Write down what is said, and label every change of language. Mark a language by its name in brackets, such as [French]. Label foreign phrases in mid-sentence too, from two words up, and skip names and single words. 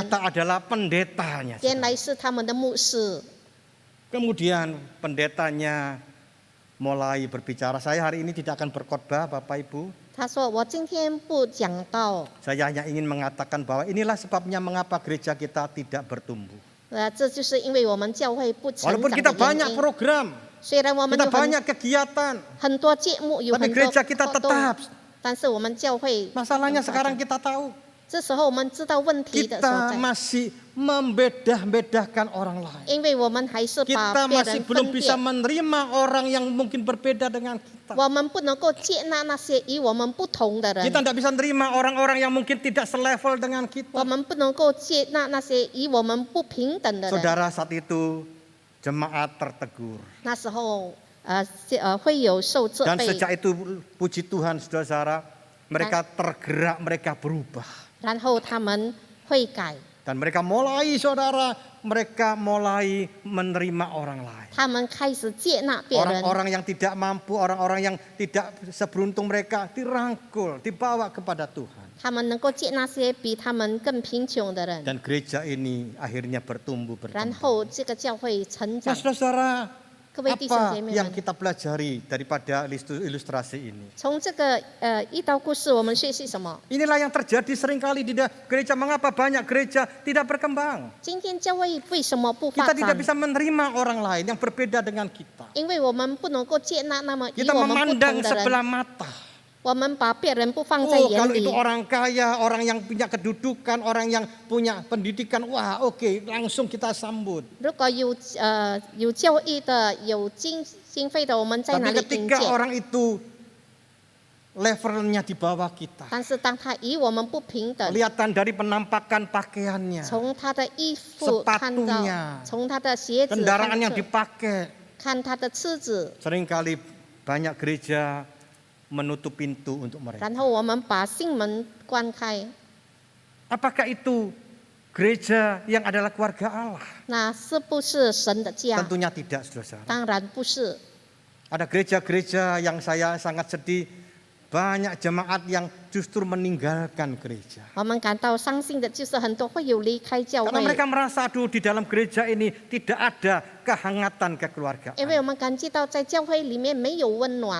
[Indonesian] ternyata adalah pendetanya. [Chinese] 原 [Indonesian] saudara. [Chinese] 来是他们的牧师。 [Indonesian] Kemudian pendetanya mulai berbicara, saya hari ini tidak akan berkhotbah, Bapak Ibu. [Chinese] 他说：“我今天不讲道， [Indonesian] Saya hanya ingin mengatakan bahwa inilah sebabnya mengapa gereja kita tidak bertumbuh. [Chinese] 这就是因为我们教会不成 [Indonesian] Walaupun [Chinese] 长 [Indonesian] kita [Chinese] 的原 [Indonesian] banyak [Chinese] 因。 [Indonesian] program, [Chinese] 虽然我们 [Indonesian] kita [Chinese] 有 [Indonesian] banyak kegiatan, [Chinese] 很多节目，有 [Indonesian] tapi [Chinese] 很多 [Indonesian] gereja kita [Chinese] 活动， [Indonesian] tetap. [Chinese] 但是我们教会 [Indonesian] Masalahnya sekarang kita tahu, [Chinese] 这时候我们知道问题的所 [Indonesian] kita [Chinese] 在， [Indonesian] masih membedah-bedahkan orang lain. [Chinese] 因为我们还是把 [Indonesian] Kita [Chinese] 别 [Indonesian] masih [Chinese] 人 [Indonesian] belum [Chinese] 分 [Indonesian] bisa [Chinese] 辨， [Indonesian] menerima orang yang mungkin berbeda dengan kita. [Chinese] 我们不能够接纳那些与我们不同的人 [Indonesian] Kita，tidak bisa menerima orang-orang yang mungkin tidak selevel dengan [Chinese] 我 [Indonesian] kita. [Chinese] 们不能够接纳那些与我们不平等的人。 [Indonesian] Saudara, saat itu jemaat tertegur. [Chinese] 那时候会有受责 [Indonesian] Dan [Chinese] 备， [Indonesian] sejak itu puji Tuhan, saudara, mereka tergerak, mereka berubah. [Chinese] 然后他们会改。 [Indonesian] Dan mereka mulai saudara, mereka mulai menerima orang lain. [Chinese] 他们开始接纳别人， [Indonesian] Orang-orang yang tidak mampu, orang-orang yang tidak seberuntung mereka dirangkul, dibawa kepada Tuhan. [Chinese] 他们能够接纳些比他们更贫穷的人， [Indonesian] Dan gereja ini akhirnya bertumbuh [Chinese] 然 [Indonesian] berkembang. [Chinese] 后这个教会成 [Indonesian] Nah [Chinese] 长。 [Indonesian] saudara, [Chinese] 各位弟兄 [Indonesian] apa [Chinese] 姐妹 [Indonesian] yang [Chinese] 们， [Indonesian] kita pelajari daripada ilustrasi ini? [Chinese] 从这个一刀故事，我们学习什么？ [Indonesian] Inilah yang terjadi seringkali di gereja. Mengapa banyak gereja tidak berkembang? [Chinese] 今天教会为什么不 [Indonesian] Kita [Chinese] 发 [Indonesian] tidak [Chinese] 展？ [Indonesian] bisa menerima orang lain yang berbeda dengan kita. [Chinese] 因为我们不能够接纳那么与 [Indonesian] Kita [Chinese] 我们不 [Indonesian] memandang [Chinese] 同的人， [Indonesian] sebelah mata. [Chinese] 我们把别人不放在 [Indonesian] Oh, [Chinese] 眼 [Indonesian] kalau [Chinese] 里 [Indonesian] itu。orang kaya, orang yang punya kedudukan, orang yang punya pendidikan, wah oke, langsung kita sambut. [Chinese] 如果有教育的、有经费的，我们在哪 [Indonesian] Tapi [Chinese] 里迎 [Indonesian] ketika [Chinese] 接？ [Indonesian] orang itu levelnya di bawah kita, [Chinese] 但是当他与我们不平等， [Indonesian] kelihatan dari penampakan pakaiannya, [Chinese] 从他的衣服看到 [Indonesian] sepatunya， [Chinese] 从他的鞋子 [Indonesian] kendaraan [Chinese] 看 [Indonesian] yang [Chinese] 出 [Indonesian] dipakai. [Chinese] 看他的车子， [Indonesian] Seringkali banyak gereja menutup pintu untuk mereka. [Chinese] 然后我们把心门关开。 [Indonesian] Apakah itu gereja yang adalah keluarga Allah? [Chinese] 那是不是神的家？ [Indonesian] Tentunya tidak, saudara. [Chinese] 当然不是。 [Indonesian] Ada gereja-gereja yang saya sangat sedih, banyak jemaat yang justru meninggalkan gereja. [Chinese] 我们感到伤心的就是很多会有离开教 [Indonesian] Karena [Chinese] 会， [Indonesian] mereka merasa, aduh di dalam gereja ini tidak ada kehangatan kekeluargaan. [Chinese] 因为我们感觉到在教会里面没有温暖，